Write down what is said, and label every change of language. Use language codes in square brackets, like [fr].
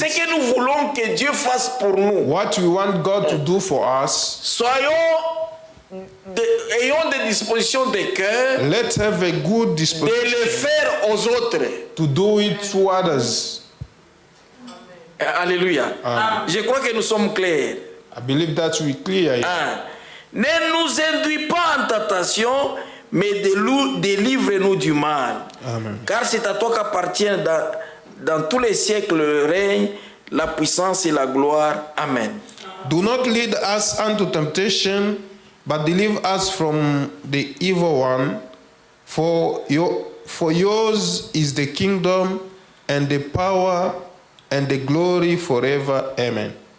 [fr] ce que nous voulons que Dieu fasse pour nous, [en] what we want God to do for us, [fr] ayons des dispositions de cœur [en] let's have a good [fr] de [en] disposition [fr] le faire aux autres. [en] to do it to others. Alléluia. [fr] Je crois que nous sommes clairs. [en] I believe that we clear it. [fr] Ne nous induis pas en tentation, mais délivre-nous du mal. Amen. Car c'est à toi qu'appartient dans tous les siècles le règne, la puissance et la gloire. Amen. [en] Do not lead us unto temptation, but deliver us from the evil one. For yours is the kingdom and the power and the glory forever. Amen.